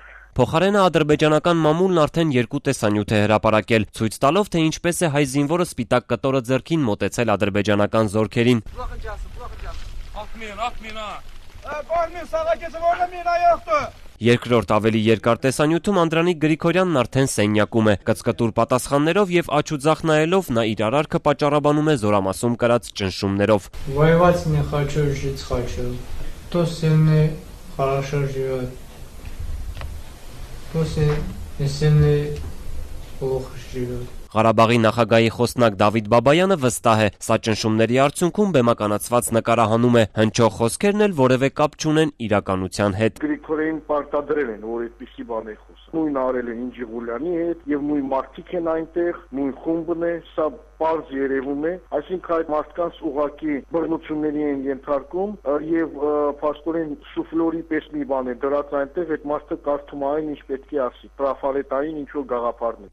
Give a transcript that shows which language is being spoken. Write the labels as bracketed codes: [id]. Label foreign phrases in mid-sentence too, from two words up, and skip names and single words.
[hy] Փոխարենը ադրբեջանական մամուլն արդեն երկու տեսանյութ է հրապարակել, ցույց տալով, թե ինչպես է հայ զինվորը սպիտակ կտորը ձեռքին մոտեցել ադրբեջանական զորքերին։ Երկրորդ ավելի երկար տեսանյութում Անդրանիկ Գրիգորյանն արդեն սենյակում է, կծկտուր պատասխաններով եւ աչ ու ձախ նայելով նա իր արարքը պատճառաբանում է զորամասում կրած ճնշումներով։ [ru] Воевать не хочу, жить хочу. Кто сильный, хорошо живет. Кто сильный, плохо живет. [hy] Ղարաբաղի նախագահի խոսնակ Դավիթ Բաբայանը վստահ է, սա ճնշումների արդյունքում բեմականացված նկարահանում է, հնչող խոսքերն էլ որևէ կապ չունեն իրականության հետ։ Գրիգորյանին պարտադրել են, որ այդպիսի բան է խոսում։ Նույն արել են Ինջիղուլյանի հետ եւ նույն մարդիկ են այնտեղ, նույն խումբն է, սա պարզ երևում է, այսինքն այդ մարդկանց ուղակի բռնությունների են ենթարկում եւ փաստորեն սուֆլորի պես մի բան է դրած այնտեղ, այդ մարդը կարդում այն ինչ պետք է ասի, տրաֆալետային ինչ որ գաղափարներ։